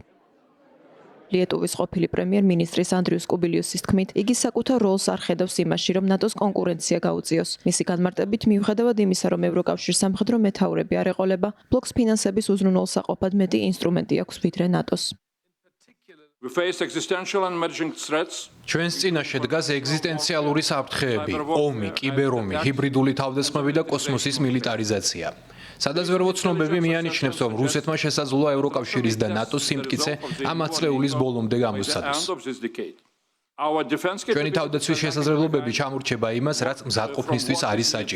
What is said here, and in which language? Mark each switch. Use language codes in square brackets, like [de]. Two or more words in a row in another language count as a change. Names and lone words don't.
[ka] ლიეტუვის ყოფილი პრემიერ-მინისტრის ანდრიუს კუბილიუსის თქმით, იგი საკუთარ როლს არ ხედავს იმაში, რომ ნატოს კონკურენცია გაუწიოს. მისი განმარტებით, მიუხედავად იმისა, რომ ევროკავშირს სამხედრო მეთაურები არ ეყოლება, ბლოკს ფინანსების უზრუნველსაყოფად მეტი ინსტრუმენტი აქვს ვიდრე ნატოს. [en] We face existential and emerging threats. [ka] ჩვენს წინაშე დგას ეგზისტენციალური საფრთხეები, ომი, კიბერომი, ჰიბრიდული თავდასხმები და კოსმოსის მილიტარიზაცია. სადაზვერვო ცნობები მიანიჭნებს, რომ რუსეთმა შესაძლოა ევროკავშირის და ნატოს სიმტკიცე ამ ათწლეულის ბოლომდე გამოსცადოს. ჩვენი თავდაცვის შესაძლებლობები ჩამორჩება იმას, რაც მზადყოფნისთვის არის საჭირო.